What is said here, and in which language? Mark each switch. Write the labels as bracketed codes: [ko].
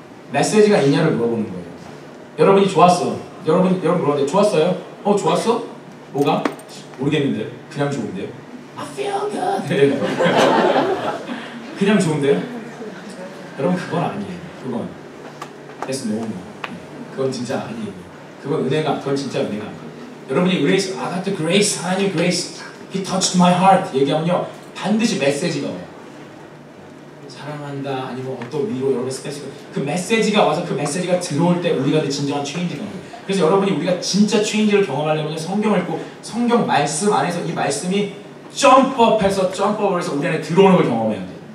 [ko] 메시지가 있냐를 물어보는 거예요. 여러분이 좋았어. 여러분 물어봤는데 좋았어요? 좋았어? 뭐가? 모르겠는데 그냥 좋은데요? [en] I feel good. [ko] 그냥 좋은데요? 여러분 그건 아니에요. 그건 [en] That's no. [ko] 그건 진짜 아니에요. 그건 진짜 은혜가 아니에요. 여러분이 grace, [en] I got the grace, [ko] 하나님 grace, [en] He touched my heart [ko] 얘기하면요 반드시 메시지가 와요. 사랑한다 아니면 어떤 위로 여러분의 스페셜 그 메시지가 와서 그 메시지가 들어올 때 우리가 진정한 체인지가 와요. 그래서 여러분이 우리가 진짜 체인지를 경험하려면 성경을 읽고 성경 말씀 안에서 이 말씀이 점프업을 해서 우리 안에 들어오는 걸 경험해야 돼요.